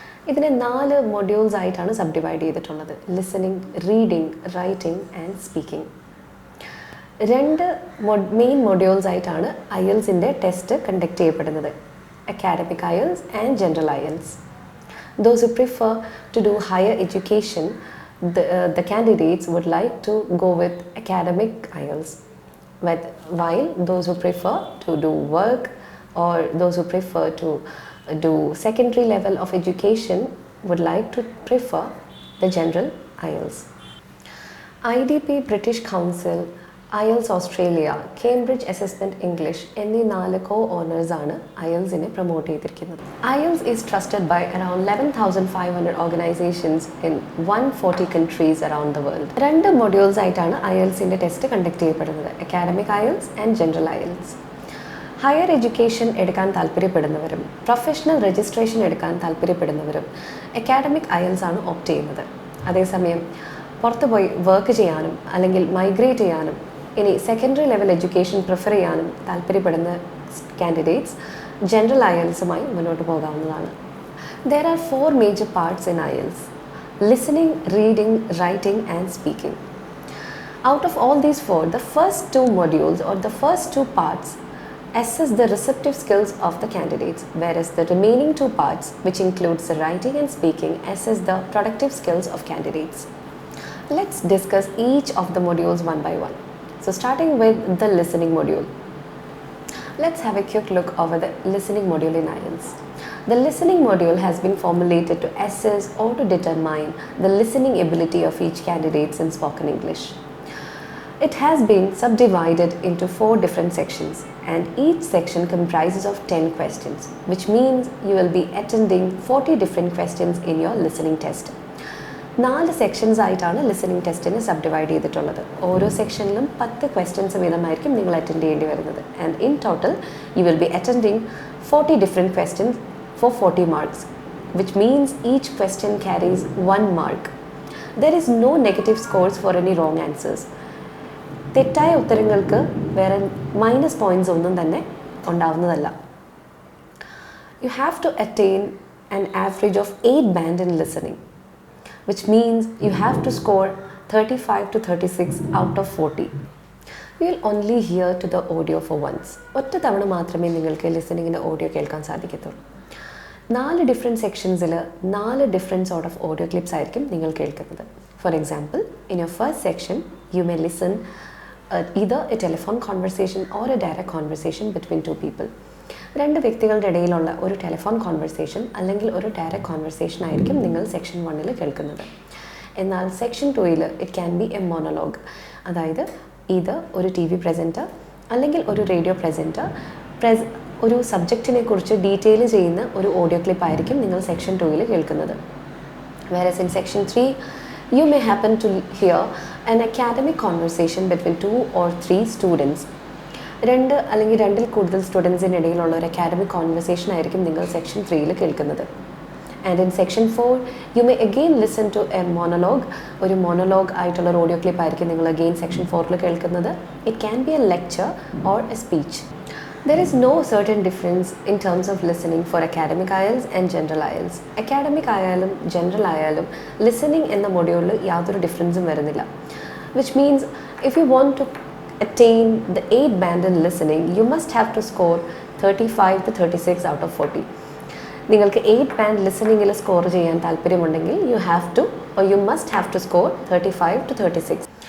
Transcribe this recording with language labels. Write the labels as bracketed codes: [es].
[ml] ഇതിനെ 4 മൊഡ്യൂൾസ് ആയിട്ടാണ് sub divide ചെയ്തിട്ടുള്ളത്: listening, reading, writing and speaking. 2 main modules ആയിട്ടാണ് IELTSൻ്റെ ടെസ്റ്റ് കണ്ടക്ട് ചെയ്യപ്പെടുന്നത്: academic IELTS and general IELTS. [en] Those who prefer to do higher education, the candidates would like to go with academic IELTS, while those who prefer to do work or those who prefer to do secondary level of education would like to prefer the general IELTS. [ml] IDP British Council, IELTS Australia, Cambridge Assessment English എന്നീ 4 co-owners ആണ് IELTSനെ promote ചെയ്തിരിക്കുന്നത്. [en] IELTS is trusted by around 11,500 organizations in 140 countries around the world. [ml] 2 modules ആയിട്ടാണ് IELTSന്റെ test conduct ചെയ്യപ്പെടുന്നത്: academic IELTS and general IELTS. Higher education എടുക്കാൻ താല്പര്യപ്പെടുന്നവരും professional registration എടുക്കാൻ താല്പര്യപ്പെടുന്നവരും academic IELTS ആണ് opt ചെയ്യുന്നത്. അതേസമയം പുറത്ത് പോയി വർക്ക് ചെയ്യാനും അല്ലെങ്കിൽ മൈഗ്രേറ്റ് ചെയ്യാനും ഇനി സെക്കൻഡറി ലെവൽ എഡ്യൂക്കേഷൻ പ്രിഫർ ചെയ്യാനും താല്പര്യപ്പെടുന്ന കാൻഡിഡേറ്റ്സ് ജനറൽ IELTSുമായി മുന്നോട്ട് പോകാവുന്നതാണ്. [en] There are 4 major parts in IELTS: listening, reading, writing and speaking. Out of all these 4, the first 2 modules or the first 2 parts assess the receptive skills of the candidates, whereas the remaining 2 parts, which includes the writing and speaking, assess the productive skills of candidates. Let's discuss each of the modules one by one. So starting with the listening module. Let's have a quick look over the listening module in IELTS. The listening module has been formulated to assess or to determine the listening ability of each candidate in spoken English. It has been subdivided into 4 different sections, and each section comprises of 10 questions, which means you will be attending 40 different questions in your listening test. [ml] 4 sections ആയിട്ടാണ് listening ടെസ്റ്റിനെ sub divide ചെയ്തിട്ടുള്ളത്. ഓരോ സെക്ഷനിലും 10 questions വീതമായിരിക്കും നിങ്ങൾ attend ചെയ്യേണ്ടി വരുന്നത്. [en] And in total you will be attending 40 different questions for 40 marks, which means each question carries 1 mark. There is no negative scores for any wrong answers. [ml] തെറ്റായ ഉത്തരങ്ങൾക്ക് വേറെ minus points ഒന്നും തന്നെ ഉണ്ടാവുന്നതല്ല. [en] You have to attain an average of 8 band in listening, which means you have to score 35 to 36 out of 40. You will only hear to the audio for once. [ml] ഒറ്റ തവണ മാത്രമേ നിങ്ങൾക്ക് ലിസണിങ്ങിൻ്റെ audio കേൾക്കാൻ സാധിക്കത്തുള്ളൂ. 4 different സെക്ഷൻസിൽ 4 different sort of audio clips ആയിരിക്കും നിങ്ങൾ കേൾക്കുന്നത്. [en] For example, in your first section you may listen either a telephone conversation or a direct conversation between 2 people. [ml] 2 വ്യക്തികളുടെ ഇടയിലുള്ള ഒരു ടെലിഫോൺ കോൺവെർസേഷൻ അല്ലെങ്കിൽ ഒരു ഡയറക്റ്റ് കോൺവെർസേഷൻ ആയിരിക്കും നിങ്ങൾ സെക്ഷൻ 1ൽ കേൾക്കുന്നത്. എന്നാൽ section 2ൽ [en] it can be a monologue, [ml] അതായത് ഇത് ഒരു TV പ്രസൻറ്റർ അല്ലെങ്കിൽ ഒരു റേഡിയോ പ്രസൻറ്റർ ഒരു സബ്ജക്റ്റിനെ കുറിച്ച് ഡീറ്റെയിൽ ചെയ്യുന്ന ഒരു ഓഡിയോ ക്ലിപ്പ് ആയിരിക്കും നിങ്ങൾ സെക്ഷൻ 2ൽ കേൾക്കുന്നത്. [en] whereas in section 3 you may happen to hear an academic conversation between 2 or 3 students. [ml] 2 അല്ലെങ്കിൽ 2ൽ കൂടുതൽ സ്റ്റുഡൻസിനിടയിലുള്ള ഒരു അക്കാഡമിക് കോൺവെർസേഷൻ ആയിരിക്കും നിങ്ങൾ സെക്ഷൻ 3ൽ കേൾക്കുന്നത്. [en] And in section 4 you may again listen to a monologue. [ml] ഒരു മോണോലോഗ് ആയിട്ടുള്ള ഒരു ഓഡിയോ ക്ലിപ്പ് ആയിരിക്കും നിങ്ങൾ അഗെയിൻ സെക്ഷൻ 4ൽ കേൾക്കുന്നത്. [en] It can be a lecture or a speech. There is no certain difference in terms of listening for academic IELTS and general IELTS. [ml] Academic ആയാലും general ആയാലും listening എന്ന മൊഡ്യൂളിൽ യാതൊരു ഡിഫറൻസും വരുന്നില്ല. [en] Which means if you want to attain the 8 band in listening, you must have to score 35 to 36 out of 40. [ml] നിങ്ങൾക്ക് 8 band listeningൽ score ചെയ്യാൻ താല്പര്യമുണ്ടെങ്കിൽ [en] you must have to score 35 to 36.